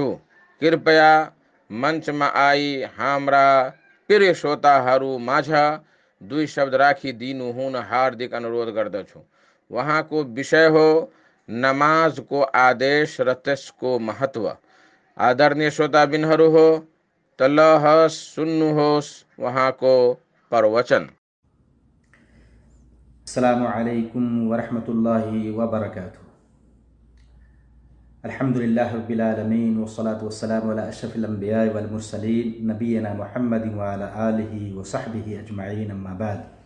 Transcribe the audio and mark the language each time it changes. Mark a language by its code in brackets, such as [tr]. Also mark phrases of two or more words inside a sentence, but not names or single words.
[ne] कृपया मञ्चमा आई हाम्रा प्रिय श्रोताहरू माझ दुई शब्द राखिदिनु हुन हार्दिक अनुरोध गर्दछु। वहाँको विषय हो नमाजको आदेश र त्यसको महत्व। आदरणीय श्रोताबिनहरू हो तलह सुन्नुहोस् वहाँको प्रवचन। [ar] السلام عليكم ورحمة الله وبركاته. الحمد لله رب العالمين والصلاة والسلام على أشرف الأنبياء والمرسلين نبينا محمد وعلى آله وصحبه أجمعين أما بعد.